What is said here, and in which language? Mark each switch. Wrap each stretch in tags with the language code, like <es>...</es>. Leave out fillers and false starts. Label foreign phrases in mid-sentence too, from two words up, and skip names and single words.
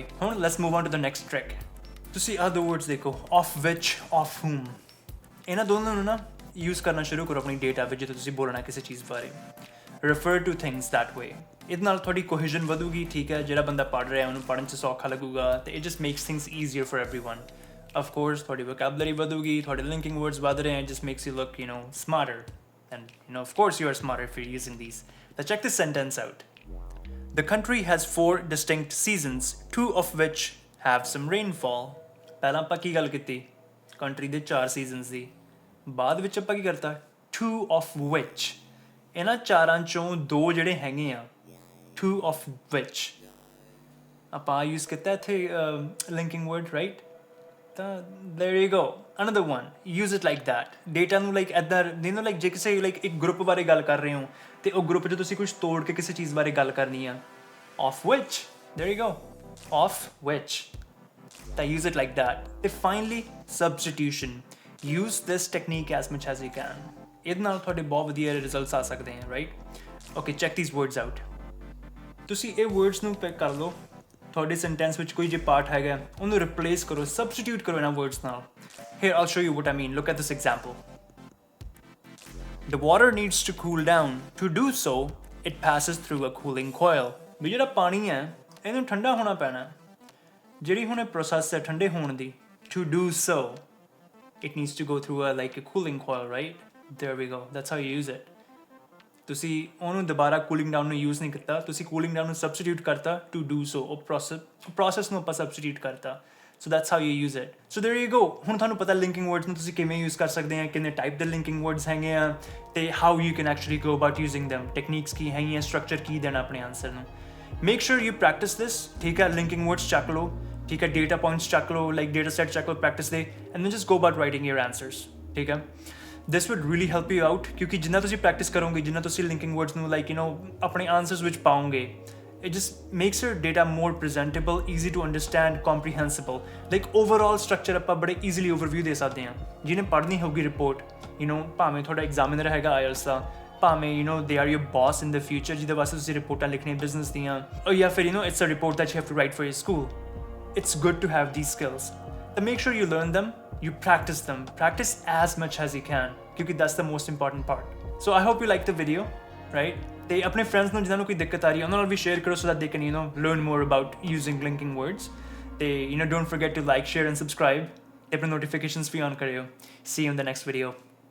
<pa>ਹੁਣ</pa> <en>let's move on to the next trick.</en> <pa>ਤੁਸੀਂ ਆਹ ਦੋ ਵਰਡਸ ਦੇਖੋ,</pa> <en>of which, of whom.</en> <pa>ਇਹਨਾਂ ਦੋਨਾਂ ਨੂੰ ਨਾ ਯੂਜ਼ ਕਰਨਾ ਸ਼ੁਰੂ ਕਰੋ ਆਪਣੀ ਡੇਟਾ ਵਿੱਚ ਜਦੋਂ ਤੁਸੀਂ ਬੋਲਣਾ ਕਿਸੇ ਚੀਜ਼ ਬਾਰੇ।</pa> <en>refer to things that way.</en> <pa>ਇਹਦੇ ਨਾਲ ਤੁਹਾਡੀ ਕੋਹੀਜ਼ਨ ਵਧੂਗੀ, ਠੀਕ ਹੈ। ਜਿਹੜਾ ਬੰਦਾ ਪੜ੍ਹ ਰਿਹਾ ਉਹਨੂੰ ਪੜ੍ਹਨ 'ਚ ਸੌਖਾ ਲੱਗੂਗਾ ਤੇ</pa> <en>it just makes things easier for everyone. of course</en> <pa>ਤੁਹਾਡੀ ਵੋਕੈਬਲਰੀ ਵਧੂਗੀ, ਤੁਹਾਡੇ</pa> <en>linking words</en> <pa>ਵਧ ਰਹੇ ਹੈ,</pa> <en>just makes you look smarter, and of course you are smarter if you're using these. Now check this sentence out. The country has 4 distinct seasons, 2 of which have some rainfall.</en> <pa>ਪਹਿਲਾਂ ਆਪਾਂ ਕੀ ਗੱਲ ਕੀਤੀ, ਕੰਟਰੀ ਦੇ 4 ਸੀਜ਼ਨਸ ਦੀ। ਬਾਅਦ ਵਿੱਚ ਆਪਾਂ ਕੀ ਕਰਤਾ,</pa> <en>2 of which।</en> <pa>ਇਹਨਾਂ ਚਾਰਾਂ ਚੋਂ 2 ਜਿਹੜੇ ਹੈਗੇ ਆ,</pa> <en>2 of which</en> <pa>ਆਪਾਂ ਯੂਜ਼ ਕੀਤਾ ਇੱਥੇ</pa> <en>linking word,</en> <pa>ਰਾਈਟ।</pa> <en>ਤਾਂ there you go, another one, use it like that।</en> <pa>ਡੇਟਾ ਨੂੰ ਲਾਈਕ ਇੱਦਾਂ ਲਾਈਕ ਜੇ ਕਿਸੇ ਲਾਈਕ ਇੱਕ ਗਰੁੱਪ ਬਾਰੇ ਗੱਲ ਕਰ ਰਹੇ ਹੋ ਤੇ ਉਹ ਗਰੁੱਪ 'ਚ ਤੁਸੀਂ ਕੁਝ ਤੋੜ ਕੇ ਕਿਸੇ ਚੀਜ਼ ਬਾਰੇ ਗੱਲ ਕਰਨੀ ਆ,</pa> <en>of which, there you go, of which। ਤਾਂ use it like that। ਤੇ finally substitution, use this technique as much as you can।</en> <pa>ਇਹਦੇ ਨਾਲ ਤੁਹਾਡੇ ਬਹੁਤ ਵਧੀਆ ਰਿਜ਼ਲਟਸ ਆ ਸਕਦੇ ਹਨ, ਰਾਈਟ।</pa> <en>Okay, check these words out.</en> <pa>ਤੁਸੀਂ ਇਹ ਵਰਡਸ ਨੂੰ ਪਿਕ ਕਰ ਲਓ, ਤੁਹਾਡੇ ਸੈਂਟੈਂਸ ਵਿੱਚ ਕੋਈ ਜੇ ਪਾਰਟ ਹੈਗਾ ਉਹਨੂੰ ਰਿਪਲੇਸ ਕਰੋ, ਸਬਸਟੀਟਿਊਟ ਕਰੋ ਇਹਨਾਂ ਵਰਡਸ ਨਾਲ।</pa> <en>Here I'll show you what I mean, look at this example. The water needs to cool down, to do so it passes through a cooling coil।</en> <pa>ਵੀ ਜਿਹੜਾ ਪਾਣੀ ਹੈ ਇਹਨੂੰ ਠੰਡਾ ਹੋਣਾ ਪੈਣਾ, ਜਿਹੜੀ ਹੁਣ ਪ੍ਰੋਸੈਸ ਹੈ ਠੰਡੇ ਹੋਣ ਦੀ,</pa> <en>to do so it needs to go through a cooling coil, right? There we go, that's how you use it।</en> <pa>ਤੁਸੀਂ ਉਹਨੂੰ ਦੁਬਾਰਾ</pa> <en>cooling down</en> <pa>ਨੂੰ ਯੂਜ਼ ਨਹੀਂ ਕੀਤਾ, ਤੁਸੀਂ</pa> <en>cooling down</en> <pa>ਨੂੰ ਸਬਸਟੀਟਿਊਟ ਕਰਤਾ,</pa> <en>to do so.</en> <pa>ਉਹ ਪ੍ਰੋਸੈਸ ਨੂੰ ਆਪਾਂ ਸਬਸਟੀਟਿਊਟ ਕਰਤਾ,</pa> <en>so that's how you use it. So there you go.</en> <pa>ਹੁਣ ਤੁਹਾਨੂੰ ਪਤਾ</pa> <en>linking words</en> <pa>ਨੂੰ ਤੁਸੀਂ ਕਿਵੇਂ ਯੂਜ਼ ਕਰ ਸਕਦੇ ਆ, ਕਿੰਨੇ ਟਾਈਪ ਦੇ</pa> <en>linking words</en> <pa>ਹੈਗੇ ਆ ਤੇ</pa> <en>how you can actually go about using them,</en> <pa>ਟੈਕਨੀਕਸ ਕੀ ਹੈਗੀਆਂ, ਸਟਰਕਚਰ ਕੀ ਦੇਣਾ ਆਪਣੇ ਆਨਸਰ ਨੂੰ।</pa> <en>make sure you practice this,</en> <pa>ਠੀਕ ਹੈ।</pa> <en>linking words</en> <pa>ਚੱਕ ਲਓ, ਠੀਕ ਹੈ।</pa> <en>data points</en> <pa>ਚੱਕ ਲਓ,</pa> <en>like data set</en> <pa>ਚੱਕ ਲਓ ਪ੍ਰੈਕਟਿਸ ਦੇ,</pa> <en>and then just go about writing your answers,</en> <pa>ਠੀਕ ਹੈ।</pa> <en>This would really help you out,</en> <pa>ਕਿਉਂਕਿ ਜਿੰਨਾ ਤੁਸੀਂ ਪ੍ਰੈਕਟਿਸ ਕਰੋਗੇ, ਜਿੰਨਾ ਤੁਸੀਂ</pa> <en>linking words</en> <pa>ਨੂੰ ਆਪਣੇ ਆਨਸਰਸ ਵਿੱਚ ਪਾਓਗੇ,</pa> <en>it just makes your data more presentable, easy to understand, comprehensible। like overall structure</en> <pa>ਆਪਾਂ ਬੜੇ easily overview ਦੇ ਸਕਦੇ ਹਾਂ। ਜਿਹਨੇ ਪੜ੍ਹਨੀ ਹੋਊਗੀ ਰਿਪੋਰਟ, ਭਾਵੇਂ ਤੁਹਾਡਾ ਐਗਜ਼ਾਮੀਨਰ ਹੈਗਾ IELTS ਦਾ, ਭਾਵੇਂ</pa> <en>they are your boss in the future</en> <pa>ਜਿਹਦੇ ਵਾਸਤੇ ਤੁਸੀਂ ਰਿਪੋਰਟਾਂ ਲਿਖਣੀਆਂ ਬਿਜ਼ਨਸ ਦੀਆਂ, ਜਾਂ ਫਿਰ</pa> <en>it's a report that you have to write for your school। it's good to have these skills, so make sure you learn them, you practice them, practice as much as you can, because that's the most important part। so I hope you like the video, right?</en> <pa>ਤੇ ਆਪਣੇ friends ਨੂੰ ਜਿਨ੍ਹਾਂ ਨੂੰ ਕੋਈ ਦਿੱਕਤ ਆ ਰਹੀ ਹੈ ਉਹਨਾਂ ਨਾਲ ਵੀ share ਕਰੋ,</pa> <en>so that they can learn more about using linking words। ਤੇ don't forget to like, share and subscribe</en> <pa>ਤੇ ਆਪਣੇ notifications ਵੀ on ਕਰਿਓ।</pa> <en>see you in the next video।</en>